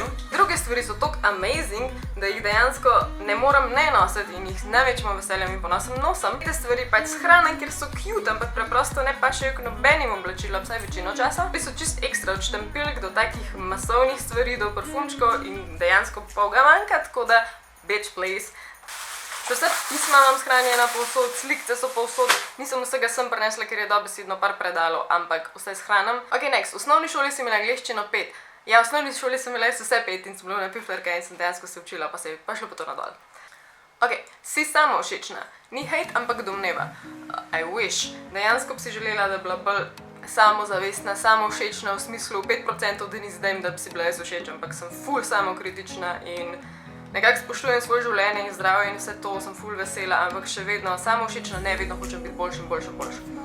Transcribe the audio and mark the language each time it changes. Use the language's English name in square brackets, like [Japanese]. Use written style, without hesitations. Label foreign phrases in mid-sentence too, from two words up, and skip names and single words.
[Slovenian] Druge stvari so tako amazing, da jih dejansko ne moram ne nositi in jih z največjim veseljem in ponosom nosim. Te stvari pač shranim, ker so cute, ampak preprosto ne pašejo k nobenim oblačilom, vsaj večino časa. Ti so čist ekstra od štempilk do takih masovnih stvari, do parfumčkov in dejansko pol ga manjka, tako da [English] bitch please. [Slovenian] Še vse pisma imam shranjena povsod, slikce so povsod, nisem vsega sem prinesla, ker je dobesedno par predalov, ampak vse shranim. [English] Ok, next, [Slovenian] v osnovni šoli sem imela angleščino 5. Ja, v osnovni šoli sem imela vse 5 in sem bila na piflerka in sem dejansko se učila, pa se je pa šlo po to nadol. Ok, si samovšečna. Ni hate, ampak domneva. [English] I wish. [Slovenian] Dejansko bi si želela, da bi bila bolj samozavestna, samovšečna v smislu 5%, da ni zdaj, da bi si bila jaz všeč, ampak sem ful samokritična in nekako spoštujem svoje življenje in zdravje in vse to, sem ful vesela, ampak še vedno samovšečna, ne vedno hočem biti boljša in boljša in boljša.